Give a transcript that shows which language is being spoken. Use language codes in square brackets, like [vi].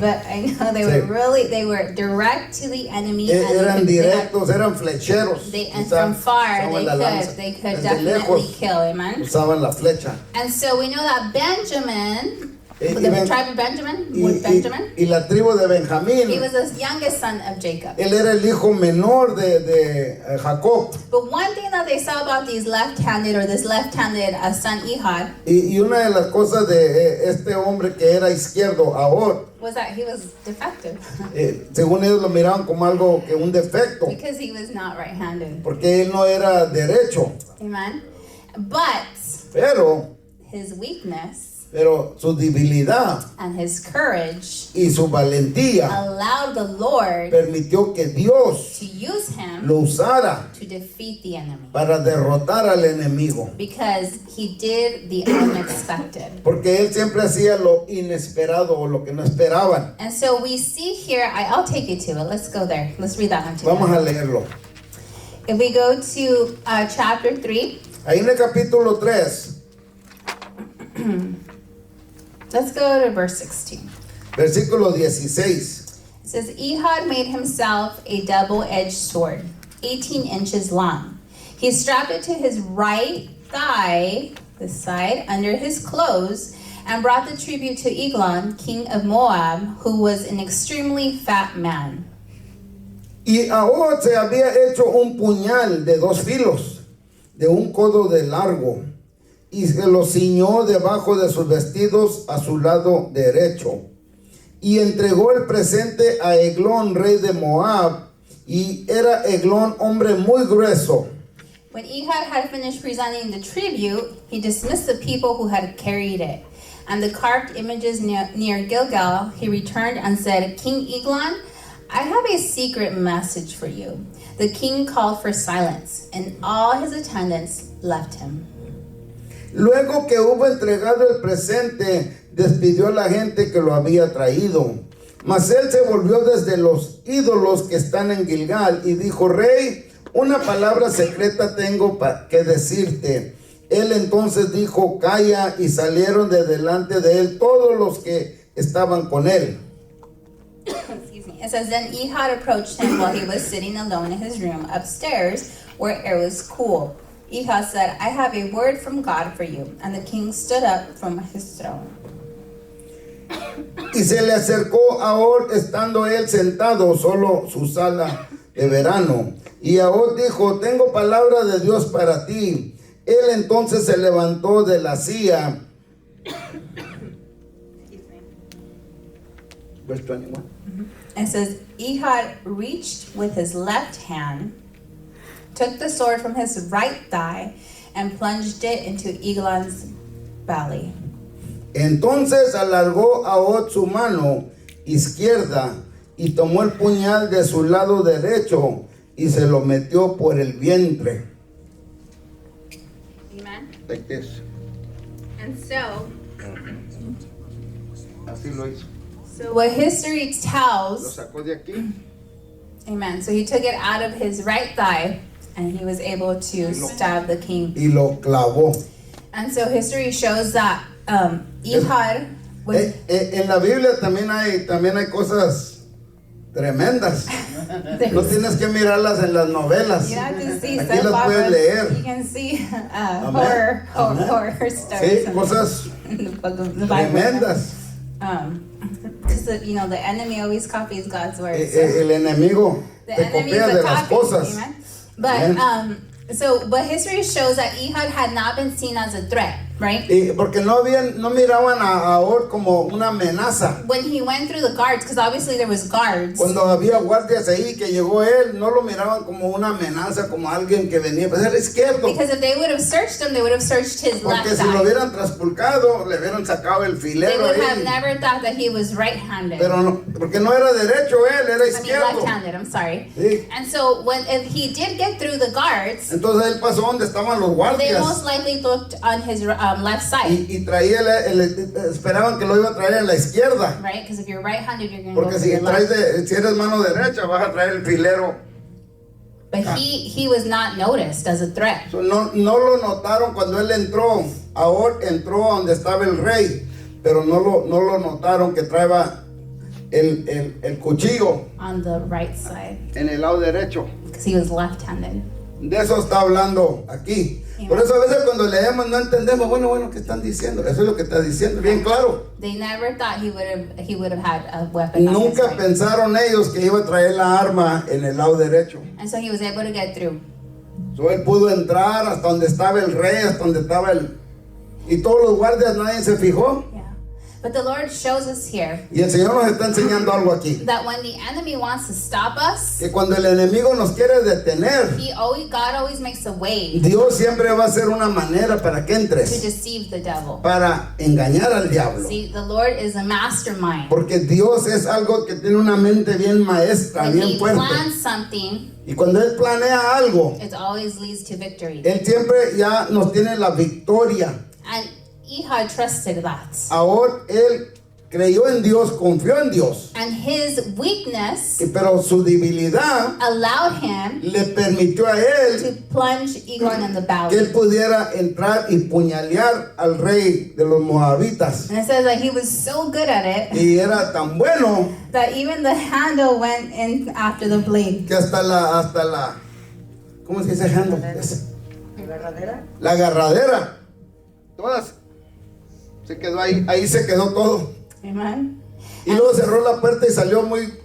[en] but I know they were direct to the enemy. [es] Eran directos, eran flecheros. [en] And [es] quizá [en] from far, [es] usaban la lanza. [en] they could [es] Desde [en] definitely [es] lejos [en] kill, amen. [es] usaban la flecha. [en] And so we know that Benjamin, [es] Y [en] the tribe of Benjamin, with Benjamin, [es] y la tribu de Benjamín, [en] he was the youngest son of Jacob. [es] él era el hijo menor de Jacob. [en] But one thing that they saw about this left-handed son Ehud [es] Y una de las cosas de este hombre que era izquierdo, Ahod, [en] was that he was defective [es] según ellos lo miraban como algo que un defecto, [en] because he was not right-handed. [es] porque él no era derecho, [en] Amen. But [es] pero [en] his weakness [es] su debilidad [en] and his courage [es] y su valentía [en] allowed the Lord [es] permitió que Dios [en] to use him [es] lo usara [en] to defeat the enemy [es] para derrotar al enemigo, [en] because he did the unexpected. [es] porque él siempre hacía lo inesperado o lo que no esperaban. [en] And so we see here, I'll take you to it. Let's go there. Let's read that one [es] Vamos a [en] together. [es] leerlo. [en] If we go to chapter 3, [es] Ahí en el capítulo 3, [en] let's go to verse 16. [es] versículo 16. [en] It says, Ehud made himself a double-edged sword, 18 inches long. He strapped it to his right thigh, this side, under his clothes, and brought the tribute to Eglon, king of Moab, who was an extremely fat man. [es] Y Ahod se había hecho un puñal de 2 filos, de un codo de largo, y se lo ciñó debajo de sus vestidos a su lado derecho. Y entregó el presente a Eglón, rey de Moab, y era Eglón hombre muy grueso. [en] When Ehud had finished presenting the tribute, he dismissed the people who had carried it. And the carved images near Gilgal, he returned and said, King Eglon, I have a secret message for you. The king called for silence, and all his attendants left him. [es] Luego que hubo entregado el presente, despidió a la gente que lo había traído. Mas él se volvió desde los ídolos que están en Gilgal y dijo, Rey, una palabra secreta tengo que decirte. Él entonces dijo, calla, y salieron de delante de él todos los que estaban con él. [en] Excuse me. It says, Then Ehud approached him while he was sitting alone in his room upstairs where it was cool. Ehud said, I have a word from God for you. And the king stood up from his throne. [es] Y se le acercó a Ahod estando él sentado solo su sala de verano. Y Ahod dijo, tengo palabra de Dios para ti. Él entonces se levantó de la silla. [en] Verse 21. It says, Ehud reached with his left hand, took the sword from his right thigh, and plunged it into Eglon's belly. [es] Entonces alargó Ahod su mano izquierda y tomó el puñal de su lado derecho y se lo metió por el vientre. [en] Amen. Like this. And so, [es] Así lo hizo. [en] So what history [es] Lo [en] tells, [es] sacó de aquí. [en] amen. So he took it out of his right thigh and he was able to stab the king. [es] Y lo clavó. [en] And so history shows that Ehud was, [es] En la Biblia también hay cosas tremendas. No tienes que mirarlas en las novelas. [en] you have to see [es] Aquí [en] soap [es] las puedes [en] operas. [es] leer. [en] You can see [es] Amén. Amén. [en] horror stories [es] Sí, cosas [en] in the book of the Bible. [es] tremendas. [en] Because the enemy always copies God's word. So [es] El enemigo [en] the [es] te [en] enemy [es] copia [en] is [es] de [en] a [es] las [en] copy. [es] cosas. [en] Amen. But [es] Amen. [en] but history shows that Ehud had not been seen as a threat, right? [es] Porque no miraban a Or como una amenaza. [en] When he went through the guards, because obviously there was guards. [es] Cuando había guardias ahí que llegó él, no lo miraban como una amenaza, como alguien que venía para ser izquierdo. [en] Because if they would have searched him, they would have searched his left [es] Porque si lo [en] side. [es] hubieran traspulcado, le hubieran sacado el [en] They [es] filero [en] would have [es] ahí. [en] never thought that he was right-handed. [es] Pero no, porque no era derecho él, era [en] I mean, [es] izquierdo. [en] left-handed. I'm sorry. [es] Sí. [en] And so if he did get through the guards, [es] Entonces él pasó donde estaban los [en] they [es] guardias [en] most likely looked on his left side, [es] y traía esperaban que lo iba a traer a la izquierda. [en] right? Because if you're right-handed, you're going to go [es] Porque [en] to [es] si [en] your left. [es] si eres mano derecha, vas a traer el filero. [en] But he was not noticed as a threat. [es] So, no lo notaron cuando él entró. Ahora entró a donde estaba el rey, pero no lo notaron que traía el cuchillo [en] On the right side, [es] en el lado derecho. [en] because he was left-handed. [es] De eso está hablando aquí. Por eso a veces cuando leemos no entendemos, bueno, ¿qué están diciendo? Eso es lo que está diciendo, bien claro. [en] They never thought he would have had a weapon on his [es] Nunca [en] right. [es] pensaron ellos que iba a traer la arma en el lado derecho. [en] And so he was able to get through. [es] So, él pudo entrar hasta donde estaba el rey, hasta donde estaba y todos los guardias, nadie se fijó. [en] Yeah. But the Lord shows us here [es] Y el Señor nos está enseñando algo aquí. [en] that when the enemy wants to stop us, [es] Que cuando el enemigo nos quiere detener, [en] God always makes a way [es] Dios siempre va a hacer una manera para que [en] to [es] entres, [en] deceive the devil. [es] para engañar al diablo. [en] See, the Lord is a mastermind. [es] Porque Dios es algo que tiene una mente bien maestra, [en] When [es] bien [en] he [es] fuerte. [en] plans something, [es] Y cuando Él planea algo, [en] it always leads to victory. [es] Él siempre ya nos tiene la victoria. [en] And Ehud trusted that. [es] Ahora Él creyó en Dios, confió en Dios. [en] And his weakness [es] Pero su debilidad [en] allowed him [es] le permitió a Él [en] to plunge Eglon in the [es] que Él [en] belly. [es] pudiera entrar y puñalear al rey de los moabitas. [en] And it says that he was so good at it [es] Y era tan bueno [en] that even the handle went in after the blade. [es] que hasta la ¿cómo se dice handle? La agarradera. Todas se quedó ahí se quedó todo. Amen. Y luego cerró la puerta y salió muy